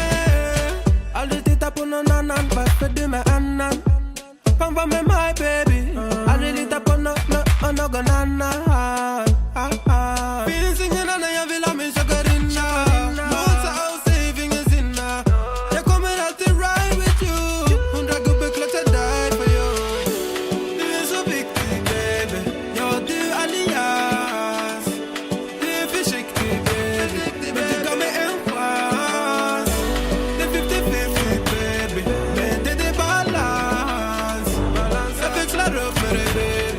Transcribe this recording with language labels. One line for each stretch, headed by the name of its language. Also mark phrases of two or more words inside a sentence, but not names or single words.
Swedish: Aldrig titta på någon annan. Varför du med annan? Fan var med mig baby. Aldrig lita på någon annan. Finns ingen annan jag vill ha min chakarinna. Låsa och säg ingen sinna. Jag kommer alltid
English: ride with you.
Swedish: 100 gubbar klart jag
English: die for you.
Swedish: Du är så viktig baby. Ja, du är allians. Du är försiktig baby. Men du gav mig en chans. Det är 50-50 baby. Men det är balans. Jag växlar upp för dig baby.